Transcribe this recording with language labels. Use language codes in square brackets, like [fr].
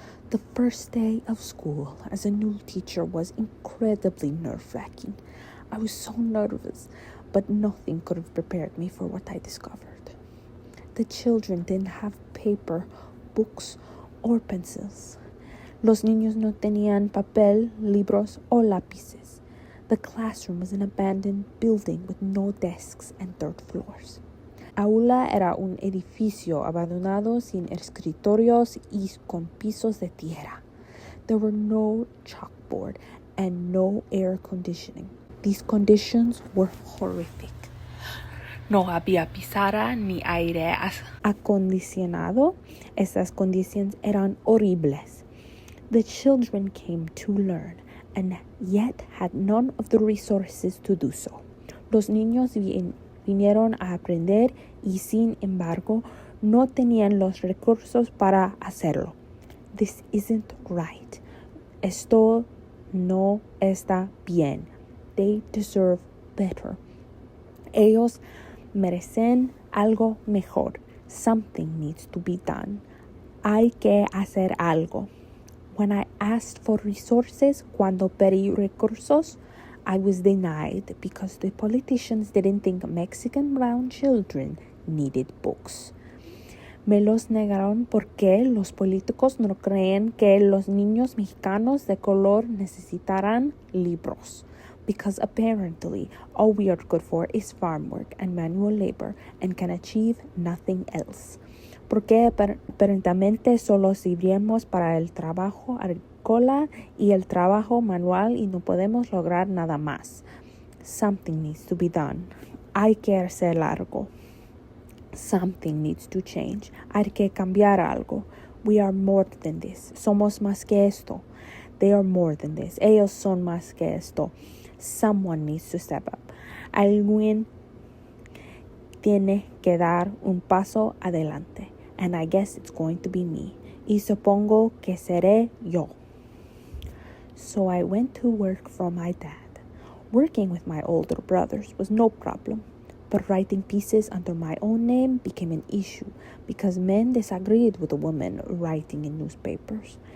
[en] The first day of school as a new teacher was incredibly nerve-wracking. I was so nervous, but nothing could have prepared me for what I discovered. The children didn't have paper, books, or pencils. [es] Los niños no tenían papel, libros, o lápices. [en] The classroom was an abandoned building with no desks and dirt floors. [es] Aula era un edificio abandonado sin escritorios y con pisos de tierra. [en] There were no chalkboard and no air conditioning. These conditions were horrific. [es] No había pizarra ni aire acondicionado. Esas condiciones eran horribles. [en] The children came to learn, and yet had none of the resources to do so. [es] Los niños vinieron a aprender y sin embargo no tenían los recursos para hacerlo. [en] This isn't right. [es] Esto no está bien. [en] They deserve better. [es] Ellos merecen algo mejor. [en] Something needs to be done. [es] Hay que hacer algo. [en] When I asked for resources, [es] cuando pedí recursos, [en] I was denied because the politicians didn't think Mexican brown children needed books. [es] Me los negaron porque los políticos no creen que los niños mexicanos de color necesitarán libros. [en] Because apparently all we are good for is farm work and manual labor and can achieve nothing else. [es] Porque aparentemente solo sirvemos para el trabajo agrícola y el trabajo manual y no podemos lograr nada más. [en] Something needs to be done. [es] Hay que hacer algo. [en] Something needs to change. [es] Hay que cambiar algo. [en] We are more than this. [es] Somos más que esto. [en] They are more than this. [es] Ellos son más que esto. [en] Someone needs to step up. [es] Alguien tiene que dar un paso adelante. [en] And I guess it's going to be me. [es] Y supongo que seré yo. [en] So I went to work for my dad. Working with my older brothers was no problem. But writing pieces under my own name became an issue because men disagreed with a woman writing in newspapers.